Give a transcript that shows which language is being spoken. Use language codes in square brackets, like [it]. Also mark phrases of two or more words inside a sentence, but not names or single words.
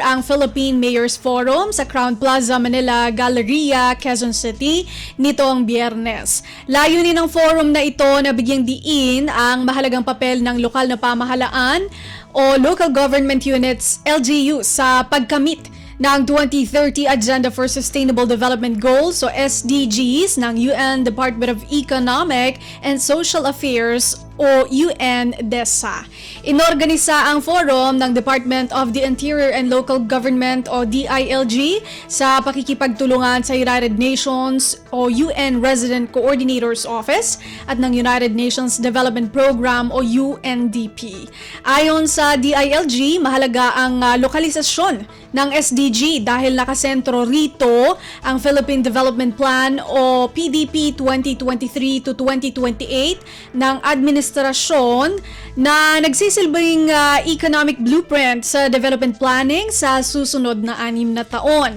[tl] ang Philippine Mayor's Forum sa Crown Plaza Manila Galleria, Quezon City nitong Biyernes. Layunin ng forum na ito na bigyang diin ang mahalagang papel ng lokal na pamahalaan o Local Government Units, LGU, sa pagkamit ng 2030 Agenda for Sustainable Development Goals o SDGs ng UN Department of Economic and Social Affairs o UNDESA. Inorganisa ang forum ng Department of the Interior and Local Government o DILG sa pakikipagtulungan sa United Nations o UN Resident Coordinator's Office at ng United Nations Development Program o UNDP. Ayon sa DILG, mahalaga ang lokalisasyon ng SDG dahil nakasentro rito ang Philippine Development Plan o PDP 2023 to 2028 ng administrasyon na nagsisilbing [en] economic blueprint [tl] sa [en] development planning [tl] sa susunod na 6 na taon.